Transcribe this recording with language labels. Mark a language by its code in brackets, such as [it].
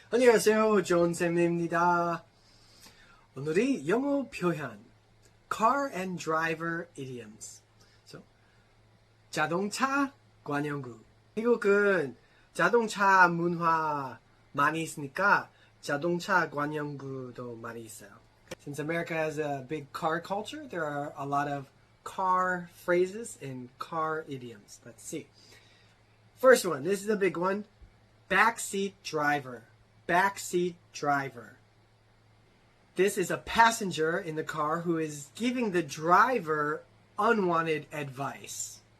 [ko] 안녕하세요, 존슨입니다. 오늘이 영어 표현 [en] car and driver idioms. [ko] So, 자동차 관용구. 미국은 자동차 문화 많이 있으니까 자동차 관용구도 많이 있어요. [en] Since America has a big car culture, there are a lot of car phrases and car idioms. Let's see. First one, this is a big one. Backseat driver. Backseat driver. This is a passenger in the car who is giving the driver unwanted advice.